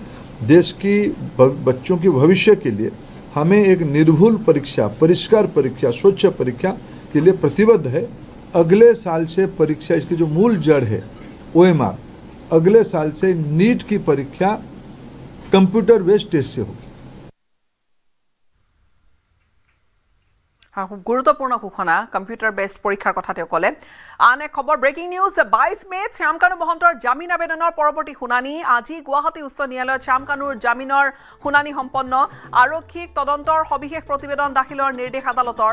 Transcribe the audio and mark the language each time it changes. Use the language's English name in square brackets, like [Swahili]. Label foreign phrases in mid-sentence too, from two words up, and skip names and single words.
[Hindi] देश की बच्चों के भविष्य के लिए हमें एक निर्भुल परीक्षा, परिष्कार परीक्षा, स्वच्छ परीक्षा के लिए प्रतिबद्ध है। अगले साल से परीक्षा, इसकी जो मूल जड़ है OMR, अगले साल से नीट की परीक्षा [English] computer based test [Hindi] से होगी। [Assamese] খুব গুৰুত্বপূৰ্ণ ঘোষণা [English] computer based [Assamese] পৰীক্ষাৰ কথা তেওঁ ক'লে। আন এক খবৰ, [English] breaking news. [Assamese] 22 মে'ত শ্যামকানু মহন্তৰ জামিন আবেদনৰ পৰৱৰ্তী শুনানি। আজি গুৱাহাটী উচ্চ ন্যায়ালয়ত শ্যামকানুৰ জামিনৰ শুনানি সম্পন্ন। আৰক্ষীক তদন্তৰ সবিশেষ প্ৰতিবেদন দাখিলৰ নিৰ্দেশ আদালতৰ।